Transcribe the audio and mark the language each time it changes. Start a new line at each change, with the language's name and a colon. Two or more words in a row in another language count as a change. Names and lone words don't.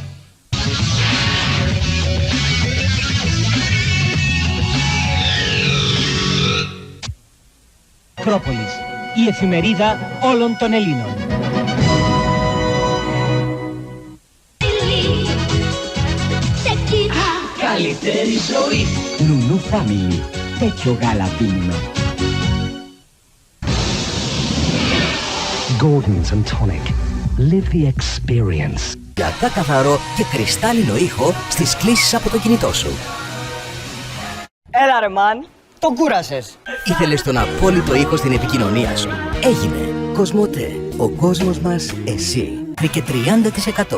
Greek: Ακρόπολης, η εφημερίδα όλων των Ελλήνων. Καλύτερη ζωή. Νουνού Family. Τέτοιο γάλα πίνουμε. Gordon's and Tonic.
English: Live the experience.
Greek: Για καθαρό και κρυστάλλινο ήχο στις κλήσεις από το κινητό σου. Έλα ρε μαν, τον κούρασες. Ήθελες τον απόλυτο ήχο στην επικοινωνία σου. Έγινε. Κοσμοτέ. Ο κόσμος μας, εσύ. Και 30%.